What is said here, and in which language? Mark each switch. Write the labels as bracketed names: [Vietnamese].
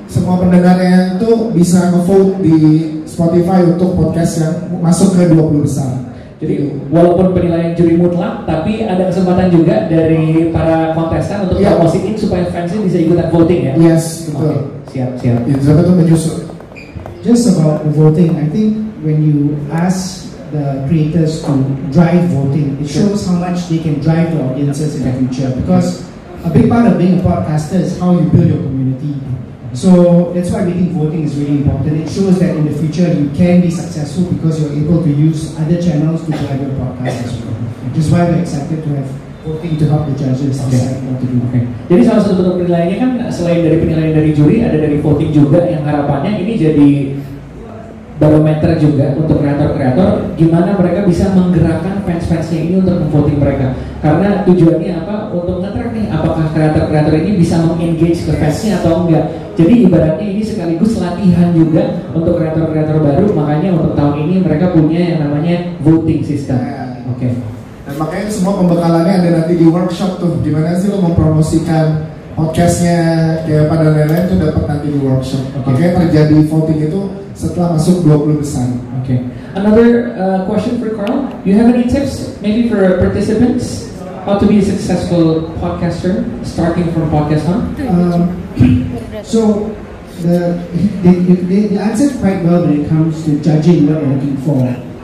[Indonesian] Semua pendengarnya itu bisa nge-vote di Spotify untuk podcast yang masuk ke 20 besar. Jadi walaupun penilaian juri mutlak, tapi ada kesempatan juga dari para kontestan untuk promosiin supaya fansnya bisa ikutan voting ya? Yes, betul. Siap. Itu menyusul. [English] Just about the voting, I think when you ask the creators to drive voting, it shows how much they can drive the audiences in the future. Because a big part of being a podcaster is how you build your community. So that's why we think voting is really important. It shows that in the future you can be successful because you're able to use other channels to drive your podcast as well. Which is why we're excited to have voting to help the judges decide what to do. [Indonesian] Jadi salah satu bentuk penilaiannya kan selain dari penilaian dari juri, ada dari voting juga yang harapannya ini jadi barometer juga untuk kreator-kreator gimana mereka bisa menggerakkan fans-fansnya ini untuk memvoting mereka. Karena tujuannya apa? Untuk nge-track nih apakah kreator-kreator ini bisa meng-engage ke fansnya atau enggak. Jadi ibaratnya ini sekaligus latihan juga untuk kreator-kreator baru. Makanya untuk tahun ini mereka punya yang namanya voting system. Dan makanya semua pembekalannya ada nanti di workshop tuh. Gimana sih lo mempromosikan podcastnya kayak pada lain-lain itu dapat nanti di workshop. Makanya terjadi voting itu setelah masuk 20 besar. [English] Another question for Carl. You have any tips maybe for participants how to be a successful podcaster starting from Podcast Hunt? So they answered quite well when it comes to judging what you're looking for.